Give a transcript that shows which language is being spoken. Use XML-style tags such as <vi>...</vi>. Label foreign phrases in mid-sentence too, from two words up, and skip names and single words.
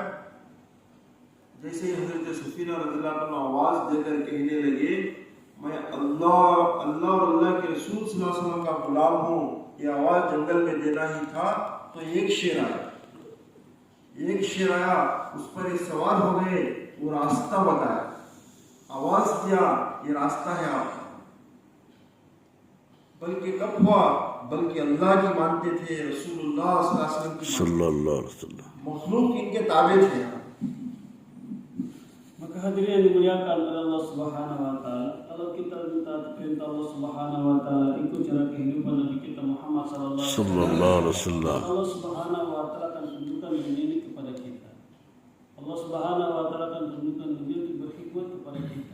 <hi>जैसे ही हजरत सफीना</hi> <ar>رضي الله عنه</ar> <hi>आवाज देकर कहने लगे, मैं अल्लाह और अल्लाह के रसूल</hi> <ar>صلى الله عليه وسلم</ar> <hi>का गुलाम हूँ, ये आवाज जंगल में देना ही था, तो एक शेर आया, उस पर ये सवार हो गए, वो रास्ता बताया, आवाज दिया, ये रास्ता है आपका। बल्कि कब हुआ? बल्कि अल्लाह की मानते थे, रसूलुल्लाह</hi> <ar>صلى الله عليه وسلم</ar> <hi>मखलूक इनके ताबे थे।</hi> <id>Maka hadirin yang dimuliakan oleh Allah</id> <ar>سبحانه وتعالى,</ar> <id>kalau kita minta perintah Allah</id> <ar>سبحانه وتعالى</ar> <id>ikut cara kehidupan Nabi kita Muhammad</id> <ar>صلى الله عليه وسلم,</ar> <id>Allah</id> <ar>سبحانه وتعالى</ar> <id>akan tunjukkan dunia ini kepada kita. Allah</id> <ar>سبحانه وتعالى</ar> <id>akan tunjukkan dunia ini berkhidmat kepada kita.</id>